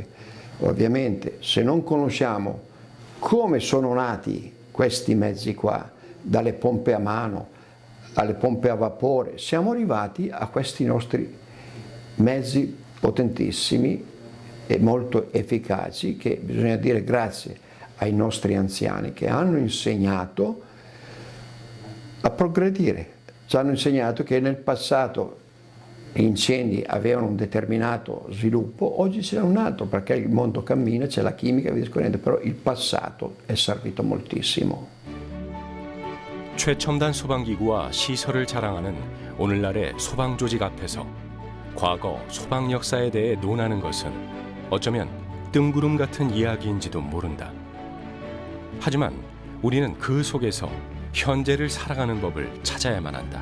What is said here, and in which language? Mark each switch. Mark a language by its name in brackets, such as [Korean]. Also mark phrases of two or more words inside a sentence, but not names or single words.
[Italian] Ovviamente se non conosciamo come sono nati questi mezzi qua, dalle pompe a mano alle pompe a vapore, siamo arrivati a questi nostri mezzi potentissimi e molto efficaci, che bisogna dire grazie ai nostri anziani che hanno insegnato a progredire. Ci hanno insegnato che nel passato gli incendi avevano un determinato sviluppo, oggi c'è un altro, perché il mondo cammina, c'è la chimica e via discorrendo, però il passato è servito moltissimo. [Korean] 최첨단 소방기구와 시설을 자랑하는 오늘날의 소방조직 앞에서 과거 소방 역사에 대해 논하는 것은 어쩌면 뜬구름 같은 이야기인지도 모른다. 하지만 우리는 그 속에서 현재를 살아가는 법을 찾아야만 한다.